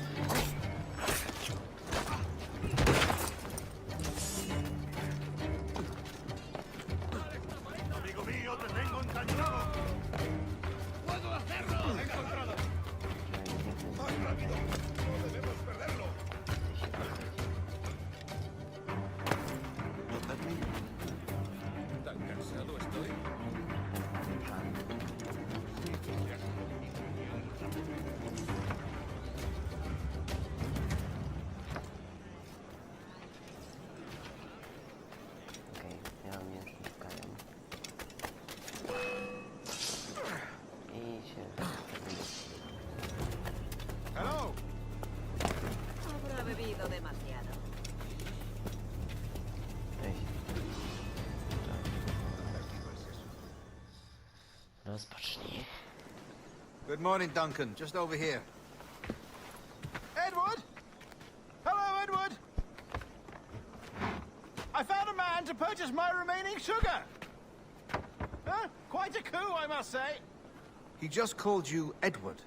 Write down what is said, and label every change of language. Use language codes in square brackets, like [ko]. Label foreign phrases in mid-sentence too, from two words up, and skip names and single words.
[es] Amigo mío, te tengo encañonado. ¡Puedo hacerlo! ¡He encontrado! ¡Más rápido! ¡No debemos perderlo! ¿Tan cansado estoy? [pl] Okej, ja mnie szukają. I się... [en] Hello. [es] Habrá bebido demasiado. [pl] Cześć. Rozpocznij. [en] Good morning, Duncan. Just over here. Edward? Hello, Edward. I found a man to purchase my remaining sugar. Huh? Quite a coup, I must say. He just called you Edward.